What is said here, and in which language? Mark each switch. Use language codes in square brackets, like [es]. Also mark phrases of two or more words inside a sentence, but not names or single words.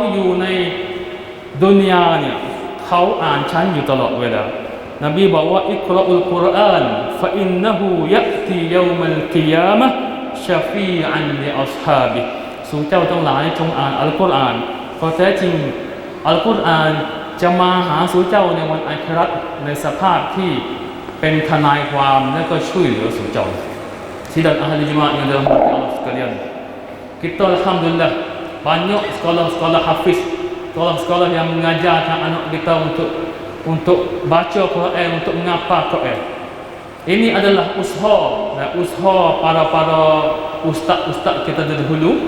[th] อยู่ในดุนยาเนี่ยเขาอ่านฉันอยู่ตลอดเวลานบีบอกว่า [ar] اقرؤوا القرآن فإنه يأتي يوم القيامة شفيعا لأصحاب [th] สู่เจ้าทั้งหลายจงอ่านอัลกุรอานเพราะแท้จริงอัลกุรอานจะมาหาสู่เจ้าในวันอาคิเราะห์ในสภาพที่เป็นทนายความและก็ช่วยเหลือสู่เจ้า [ms] sidang ahli jemaah yang dirahmati Allah sekalian. Kita alhamdulillah banyak sekolah-sekolah hafiz, sekolah-sekolah yang mengajarkan anak kita untuk baca Quran, untuk menghafal Quran. Ini adalah usaha para ustaz-ustaz kita dahulu.